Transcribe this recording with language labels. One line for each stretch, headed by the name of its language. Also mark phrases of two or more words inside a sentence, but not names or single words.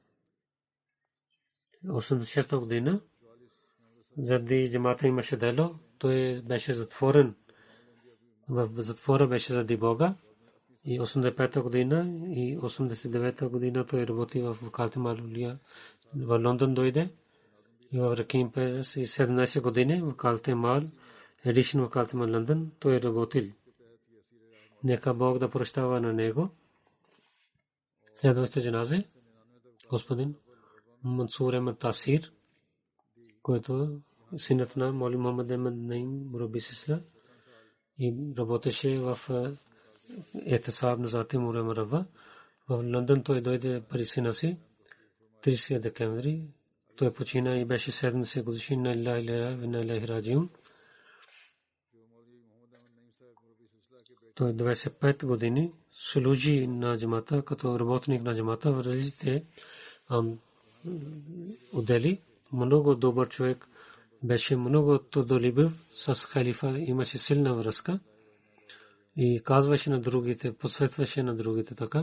Bulgarian: 86 година заради джамата имаше дело, той беше затворен. В затвора беше заради Бога. И 85 година и 89 година той работи в вакалте Малулия в Лондон дойде. И в Раким през 17 години вакалте Мал, едишн вакалте Мал Лондон той работил. Нека Бог да прощава на него. Следващото джаназе господин Мансур Ахмед Тасир, който синът на Маули Мохамед Ахмед Наим Мураби Сисла и работеше в Ехтисаб Назати Мурава. В Лондон той дойде при сина си 30 декември. Той почина и беше 70 годишен.
Arabic: إنا لله وإنا إليه راجعون.
Bulgarian: Той 25 години служи на джамата като работник на джамата в различните отдели. Много добър човек беше, много трудолюбив, с халифа имаше силна връзка и казваше на другите, посветваше на другите така.